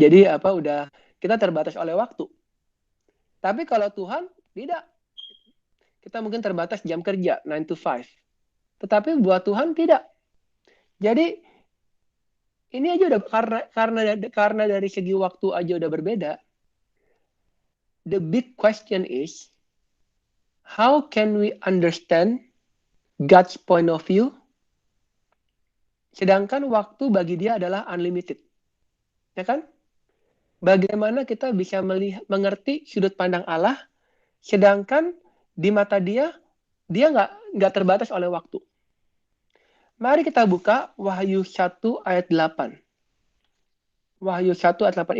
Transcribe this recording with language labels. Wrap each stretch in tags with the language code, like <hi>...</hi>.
<id>Jadi udah kita terbatas oleh waktu. Tapi kalau Tuhan tidak. Kita mungkin terbatas jam kerja 9 to 5. Tetapi buat Tuhan tidak. Jadi ini aja udah karena dari segi waktu aja udah berbeda.</id> <en>The big question is how can we understand God's point of view?</en> <id>Sedangkan waktu bagi dia adalah unlimited. Ya kan? Bagaimana kita bisa mengerti sudut pandang Allah, sedangkan di mata dia nggak terbatas oleh waktu. Mari kita buka Wahyu 1 ayat 8. Wahyu 1 ayat 8.</id>